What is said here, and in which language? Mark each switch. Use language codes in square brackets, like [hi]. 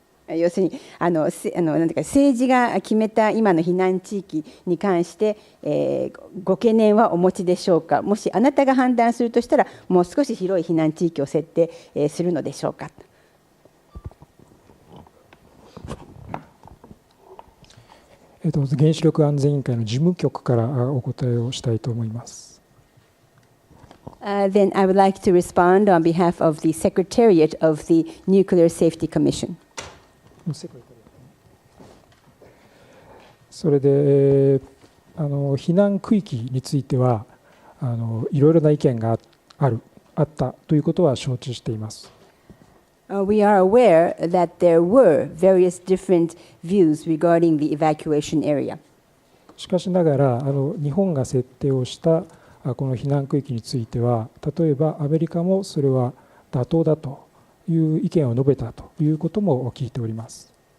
[ja] 要するになんていうか、政治が決めた今の避難地域に関して、ご懸念はお持ちでしょうか。もしあなたが判断するとしたら、もう少し広い避難地域を設定するのでしょうか。原子力安全委員会の事務局からお答えをしたいと思います。 [en] Then I would like to respond on behalf of the Secretariat of the Nuclear Safety Commission. [ja] それで避難区域についてはいろいろな意見があったということは承知しています。 [en] We are aware that there were various different views regarding the evacuation area. [ja] しかしながら日本が設定をしたこの避難区域については、例えばアメリカもそれは妥当だという意見を述べたということも聞いております。